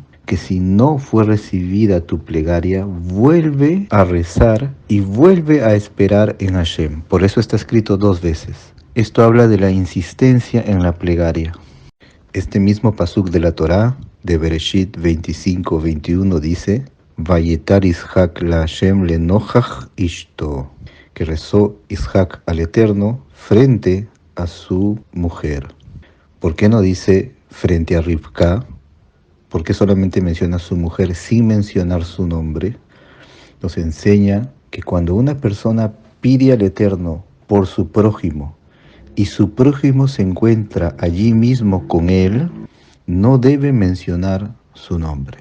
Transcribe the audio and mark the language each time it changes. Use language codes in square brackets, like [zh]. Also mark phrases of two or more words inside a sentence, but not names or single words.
[es] Que si no fue recibida tu plegaria, vuelve a rezar y vuelve a esperar en Hashem. Por eso está escrito 2 veces. Esto habla de la insistencia en la plegaria. Este mismo pasuk de la Torá, de Bereshit 25-21, dice: [he] ויעתר יצחק לה׳ לנכח אשתו, [es] que rezó Ishak al Eterno frente a su mujer. ¿Por qué no dice frente a Rivka? ¿Por qué solamente menciona a su mujer sin mencionar su nombre? Nos enseña que cuando una persona pide al Eterno por su prójimo y su prójimo se encuentra allí mismo con él, no debe mencionar su nombre.